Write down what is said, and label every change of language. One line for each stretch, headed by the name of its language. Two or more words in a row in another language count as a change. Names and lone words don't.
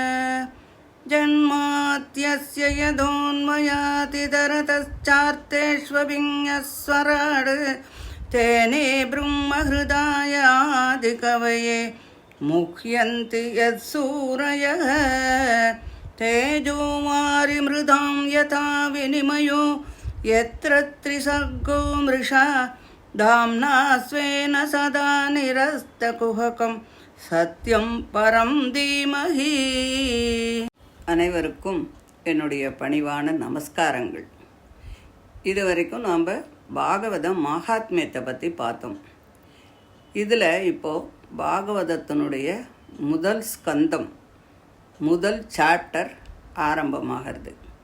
Sanskrit: जन्माद्यस्य यदोन्मयातितरतश्चार्तेष्वभिज्ञस्वराड् तेने ब्रह्महृदायादिकवये मुह्यन्ति यत्सूरयः तेजो वारिमृदां यथा विनिमयो यत्र त्रिसर्गो मृषा धाम्ना स्वेन सदा निरस्तकुहकं सत्यं परं धीमहि.
Tamil: அனைவருக்கும் என்னுடைய பணிவான நமஸ்காரங்கள். இதுவரைக்கும் நாம் பாகவதம் மகாத்மியத்தை பற்றி பார்த்தோம். இதில் இப்போது பாகவதத்தினுடைய முதல் ஸ்கந்தம், முதல் சாப்டர் ஆரம்பமாகிறது.